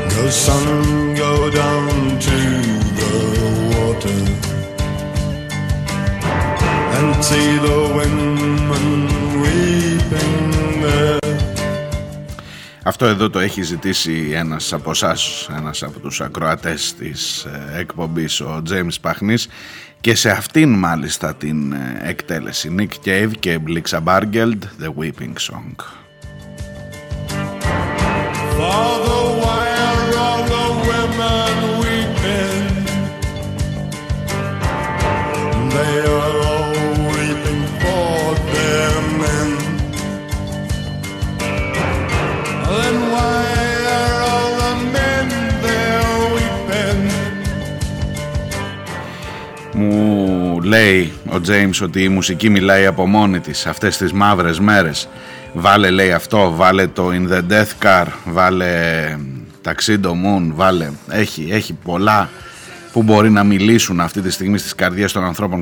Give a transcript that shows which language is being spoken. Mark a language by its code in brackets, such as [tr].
[en] sun go down to the water and see the women weeping there. [el] Αυτό εδώ το έχει ζητήσει ένας από εσάς, ένας από τους ακροατές της εκπομπής, ο James Παχνής, και σε αυτήν μάλιστα την εκτέλεση. [en] Nick Cave και Blixa Bargeld, The Weeping Song. Father, why are all the women weeping? They are all weeping for them. Then why are all the men there weeping? [el] Μου λέει ο James ότι η μουσική μιλάει από μόνη της αυτές τις μαύρες μέρες. Βάλε, λέει, αυτό, βάλε το In the Death Car, βάλε Tuxedo Moon, βάλε. Έχει πολλά που μπορεί να μιλήσουν αυτή τη στιγμή στις καρδιές των ανθρώπων.